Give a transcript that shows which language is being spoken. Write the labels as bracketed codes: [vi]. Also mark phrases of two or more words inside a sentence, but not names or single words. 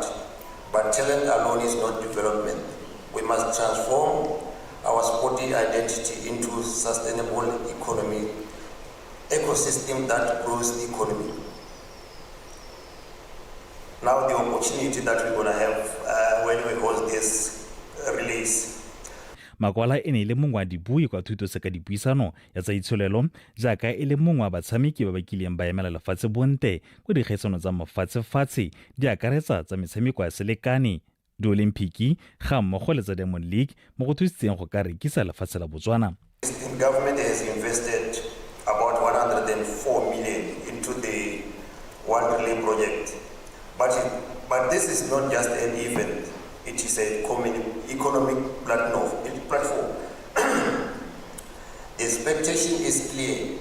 [en] But talent alone is not development. We must transform our sporting identity into sustainable ecosystem that grows the economy. Now the opportunity that we're going to have when we hold this release. [tn] Makwala e ne le mongwe wa dibui kwa thuto seka dipuisano ya tsa itsholelo jaaka e le mongwe wa batshameki ba ba kileng ba emela lefatshe bonte go dikgaisano tsa mafatshe-fatshe di akaretsa tsa metshameko ya selekane di-Olimpiki ga mmogo le tsa Diamond League mo go thusitseng go ka rekisa lefatshe la Botswana. [en] The government has invested about 104 million into the One Relay project. But this is not just an event, it is an economic platform. The expectation is clear.